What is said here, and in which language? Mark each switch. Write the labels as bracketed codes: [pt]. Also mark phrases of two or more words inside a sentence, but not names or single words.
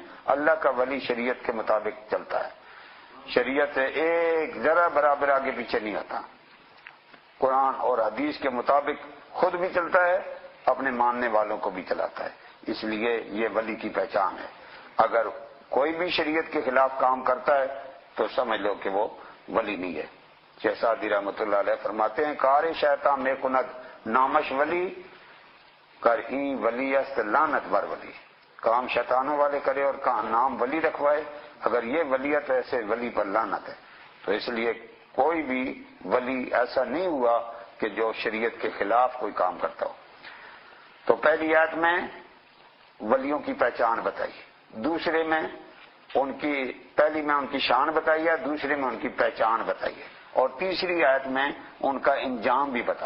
[ur] اللہ کا ولی شریعت کے مطابق چلتا ہے، شریعت سے ایک ذرا برابر آگے پیچھے نہیں آتا، قرآن اور حدیث کے مطابق خود بھی چلتا ہے، اپنے ماننے والوں کو بھی چلاتا ہے، اس لیے یہ ولی کی پہچان ہے۔ اگر کوئی بھی شریعت کے خلاف کام کرتا ہے تو سمجھ لو کہ وہ ولی نہیں ہے۔ شیخ سعدی رحمۃ اللہ علیہ فرماتے ہیں، [fa] کار شیطان میں کند نامش ولی کر این ولی است لعنت بر ولی، [ur] کام شیطانوں والے کرے اور نام ولی رکھوائے، اگر یہ ولیت ہے ایسے ولی پر لعنت ہے۔ تو اس لیے کوئی بھی ولی ایسا نہیں ہوا کہ جو شریعت کے خلاف کوئی کام کرتا ہو۔ تو پہلی آیت میں ولیوں کی پہچان بتائی، دوسرے میں پہلی میں ان کی شان بتائی ہے، دوسرے میں ان کی پہچان بتائی ہے، اور تیسری آیت میں ان کا انجام بھی بتایا۔